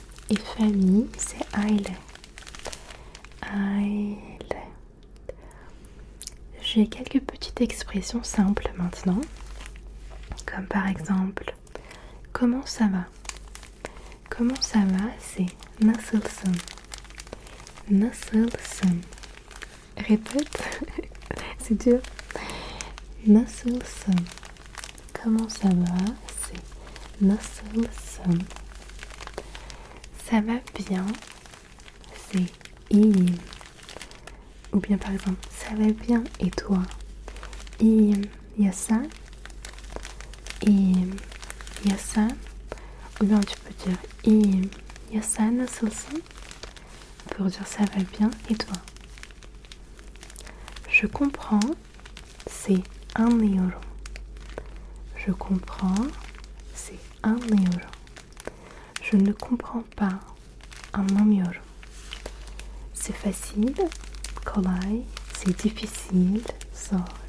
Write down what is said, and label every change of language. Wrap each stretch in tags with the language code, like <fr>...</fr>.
<fr>Et famille, c'est aile. Aile. J'ai quelques petites expressions simples maintenant. Comme par exemple, comment ça va? Comment ça va, c'est</fr> <tr>nasılsın? Nasılsın?</tr> <fr>Répète, c'est dur.</fr> <tr>Nasılsın?</tr> <fr>Comment ça va? C'est</fr> <tr>nasılsın?</tr> <fr>Ça va bien? C'est</fr> <tr>iyiyim.</tr> <fr>Ou bien par exemple, ça va bien et toi?</fr> <tr>İyiyim. Ya sen? İyiyim. Ya sen?</tr> <fr>Ou bien tu peux dire</fr> <tr>iyiyim. Ya sen nasılsın?</tr> <fr>Pour dire ça va bien et toi? Je comprends, c'est</fr> <tr>anlıyorum.</tr> <fr>Je comprends, c'est anlıyorum. Je ne comprends pas,</fr> <tr>anlamıyorum.</tr> <fr>C'est facile, kolay, c'est difficile, zor.</fr>